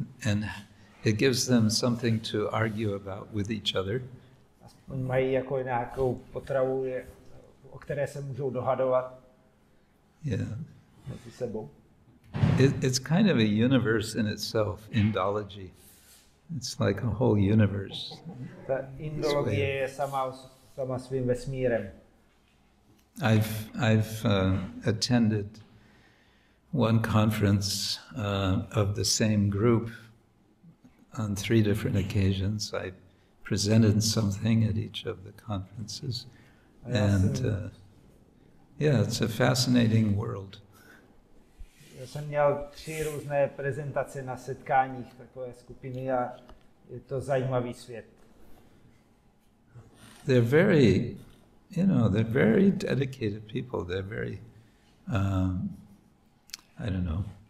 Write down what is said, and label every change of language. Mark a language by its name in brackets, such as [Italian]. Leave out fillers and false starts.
[English] And it gives them something to argue about with each other. [Czech] Aspoň mají jako nějakou potravu, o které se můžou dohadovat. [English] Yeah. [Czech] Mezi sebou. [English] It's kind of a universe in itself, Indology. It's like a whole universe. [Czech] Ta indologie je sama svým vesmírem. [English] I've attended one conference of the same group on 3 different occasions. I presented something at each of the conferences. And yeah, it's a fascinating world. [Czech] Já jsem měl 3 různé prezentace na setkáních takové skupiny a je to zajímavý svět. [English] They're very, they're very dedicated people. They're very, I don't know.